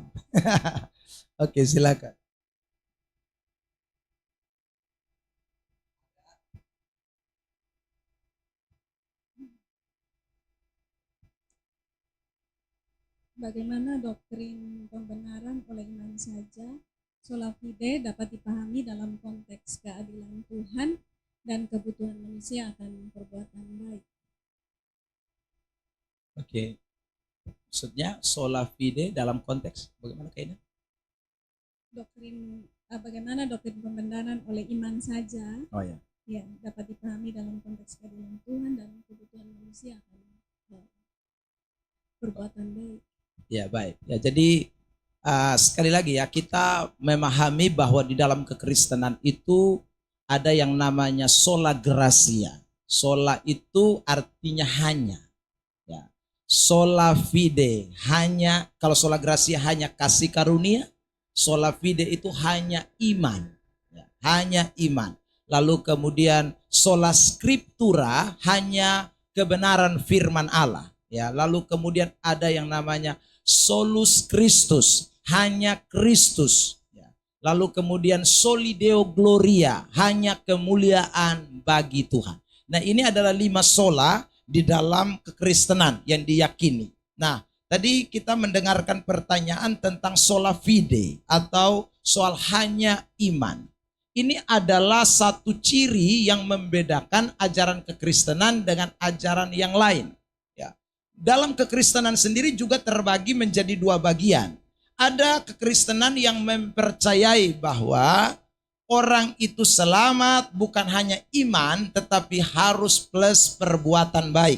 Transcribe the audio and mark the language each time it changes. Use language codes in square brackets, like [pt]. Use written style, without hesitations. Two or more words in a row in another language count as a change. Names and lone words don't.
[id] Oke, silakan. Bagaimana doktrin pembenaran oleh iman saja, [la] sola fide [id] dapat dipahami dalam konteks keadilan Tuhan dan kebutuhan manusia akan perbuatan baik. Oke. Maksudnya [la] sola fide [id] dalam konteks bagaimana kayaknya? Bagaimana doktrin pembenaran oleh iman saja, Oh ya. Ya, dapat dipahami dalam konteks keadilan Tuhan dan kebutuhan manusia akan perbuatan baik. Ya, baik. Ya, jadi sekali lagi ya, kita memahami bahwa di dalam kekristenan itu ada yang namanya [la] sola gratia. [id] Sola itu artinya hanya. Ya. [la] Sola fide [id] hanya, kalau [la] sola gratia [id] hanya kasih karunia, [la] sola fide [id] itu hanya iman. Ya, hanya iman. Lalu kemudian [la] sola scriptura [id] hanya kebenaran firman Allah. Ya, lalu kemudian ada yang namanya [la] solus Christus, [id] hanya Kristus. Ya. Lalu kemudian [la] soli deo gloria, [id] hanya kemuliaan bagi Tuhan. Nah, ini adalah 5 sola di dalam kekristenan yang diyakini. Nah, tadi kita mendengarkan pertanyaan tentang [la] sola fide [id] atau soal hanya iman. Ini adalah satu ciri yang membedakan ajaran kekristenan dengan ajaran yang lain. Ya. Dalam kekristenan sendiri juga terbagi menjadi 2 bagian. Ada kekristenan yang mempercayai bahwa orang itu selamat bukan hanya iman, tetapi harus plus perbuatan baik.